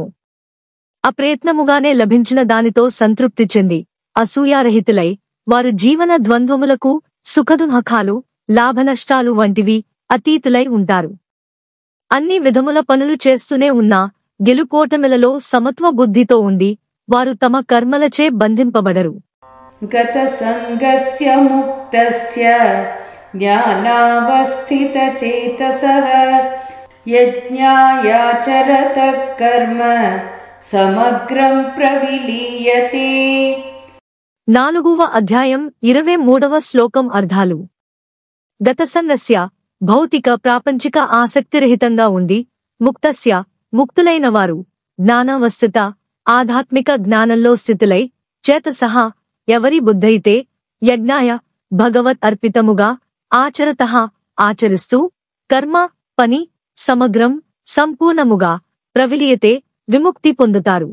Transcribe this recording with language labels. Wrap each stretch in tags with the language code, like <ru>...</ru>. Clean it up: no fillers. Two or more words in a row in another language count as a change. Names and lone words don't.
<te>అప్రయత్నముగానే లభించిన దానితో సంతృప్తి చెంది అసూయారహితులై వారు జీవన ద్వంద్వములకు సుఖదుఃఖాలు లాభనష్టాలు వంటివి అతీతులై ఉంటారు. అన్ని విధముల పనులు చేస్తూనే ఉన్నా గెలుపోటమిలలో సమత్వ బుద్ధితో ఉండి వారు తమ కర్మలచే బంధింపబడరు.</te> <sa>గత సంగస్య ముక్తస్య ज्ञानावस्थितचेतसः यज्ञायाचरतः कर्म సమగ్రం ప్రవిలీయతే.</sa> <te>4వ అధ్యాయం 23వ శ్లోకం అర్థాలు. గతసన్నస్య భౌతిక ప్రాపంచిక ఆసక్తిరహితంగా ఉండి ముక్తస్య ముక్తులైన వారు జ్ఞానావస్థిత ఆధ్యాత్మిక జ్ఞానంలో స్థితులై చేతసః ఎవరి బుద్ధైతే యజ్ఞాయ భగవత్ అర్పితముగా ఆచరతః ఆచరిస్తూ కర్మ పని సమగ్రం సంపూర్ణముగా ప్రవిలీయతే విముక్తి పొందుతారు.</te>